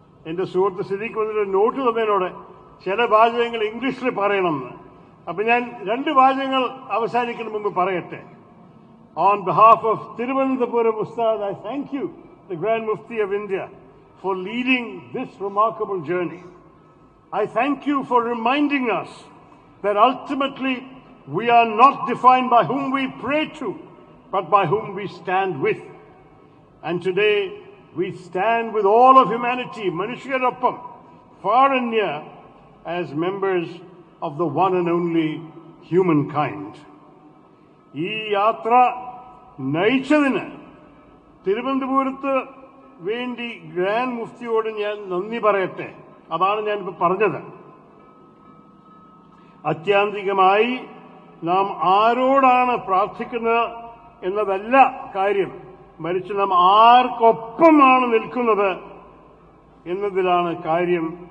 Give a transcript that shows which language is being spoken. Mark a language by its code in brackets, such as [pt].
[ml] എന്റെ സുഹൃത്ത് സിദ്ദീഖ് വന്നൊരു നോട്ട് തന്നതിനോട് ചില വാചകങ്ങൾ ഇംഗ്ലീഷിൽ പറയണമെന്ന്. അപ്പൊ ഞാൻ 2 വാചകങ്ങൾ അവസാനിക്കുന്ന മുമ്പ് പറയട്ടെ. [en] On behalf of Thiruvananthapuram Ustad, I thank you, the Grand Mufti of India, for leading this remarkable journey. I thank you for reminding us that ultimately we are not defined by whom we pray to, but by whom we stand with. And today we stand with all of humanity, Manushyaroppam, far and near, as members of the one and only humankind. [ml] ഈ യാത്ര നയിച്ചതിന് തിരുവനന്തപുരത്ത് വേണ്ടി grand മുഫ്തിയോട് ഞാൻ നന്ദി പറയട്ടെ. അതാണ് ഞാനിപ്പോൾ പറഞ്ഞത്. അത്യാന്തികമായി നാം ആരോടാണ് പ്രാർത്ഥിക്കുന്നത് എന്നതല്ല കാര്യം, മറിച്ച് നാം ആർക്കൊപ്പമാണ് നിൽക്കുന്നത് എന്നതിലാണ് കാര്യം